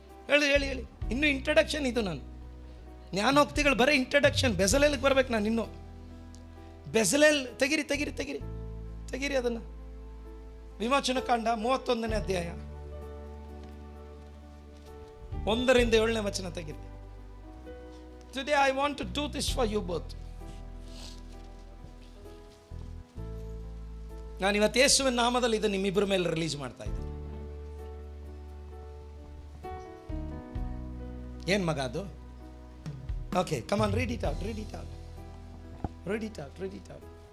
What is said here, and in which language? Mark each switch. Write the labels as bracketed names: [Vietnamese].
[Kannada] ಹೇಳಿ ಹೇಳಿ ಹೇಳಿ, ಇನ್ನೂ ಇಂಟ್ರಡಕ್ಷನ್ ಇದು. ನಾನು ಜ್ಞಾನೋಕ್ತಿಗಳು ಬರೀ ಇಂಟ್ರಡಕ್ಷನ್. ಬೆಸಲೇಲ್ಗೆ ಬರ್ಬೇಕು ನಾನು. ಇನ್ನೂ ಬೆಸಲೇಲ್ ತೆಗಿರಿ ತೆಗಿರಿ ತೆಗಿರಿ ತೆಗಿರಿ ಅದನ್ನು. ವಿಮೋಚನ ಕಾಂಡ 31ನೇ ಅಧ್ಯಾಯ 1ರಿಂದ 7ನೇ ವಚನ ತೆಗಿರಿ. [English] Today I want to do this for you both. [Kannada] ನಾನು ಇವತ್ತು ಯೇಸುವಿನ ನಾಮದಲ್ಲಿ ಇದು ನಿಮ್ಮಿಬ್ಬರ ಮೇಲೆ ರಿಲೀಸ್ ಮಾಡ್ತಾ ಇದ್ದೀನಿ. ಏನ್ ಮಗ ಅದು? [English] Okay, come on, read it out, read it out, read it out, read it out.